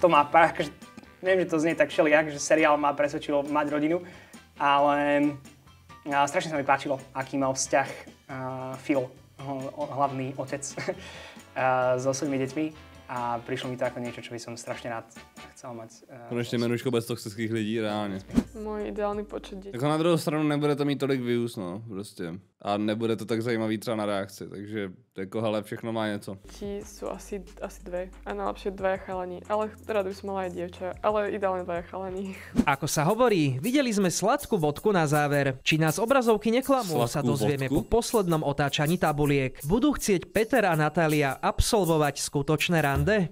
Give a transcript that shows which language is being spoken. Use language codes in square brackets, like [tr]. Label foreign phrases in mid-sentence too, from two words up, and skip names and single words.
[sk] To má akože, neviem, že to znie tak všelijak, že seriál ma presvedčilo mať rodinu, ale strašne sa mi páčilo, aký mal vzťah Phil, hlavný otec, so svojimi deťmi a prišlo mi to ako niečo, čo by som strašne rád chcel mať. [cs] Konečně menučko bez toxických lidí, reálně. Můj ideální počet dětí. Jako na druhou stranu nebude to mít tolik views, no, prostě. A nebude to tak zajímavý třeba na reakci, takže jako hele, všechno má něco. [sk] Ti sú asi dve, a najlepšie 2 chalani, ale rád by som mala aj dievča, ale ideálne 2 chalani. Ako sa hovorí, videli sme sladkú bodku na záver. Či nás obrazovky neklamú, sa dozvieme po poslednom otáčaní tabuliek. Budú chcieť Peter a Natália absolvovať skutočné rande?